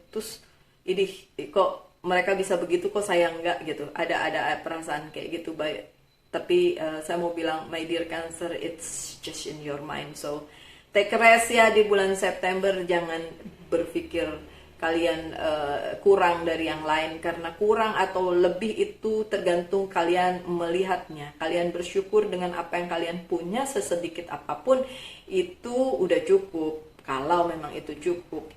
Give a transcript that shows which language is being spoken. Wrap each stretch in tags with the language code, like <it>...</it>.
<id>Terus ini kok mereka bisa begitu, kok saya enggak gitu. Ada perasaan kayak gitu baik. Tapi saya mau bilang</id> <en>my dear Cancer, it's just in your mind.</en> <id>So</id> <en>take rest</en> <id>ya di bulan September. Jangan berpikir kalian kurang dari yang lain, karena kurang atau lebih itu tergantung kalian melihatnya. Kalian bersyukur dengan apa yang kalian punya, sesedikit apapun itu udah cukup, kalau memang itu cukup.</id>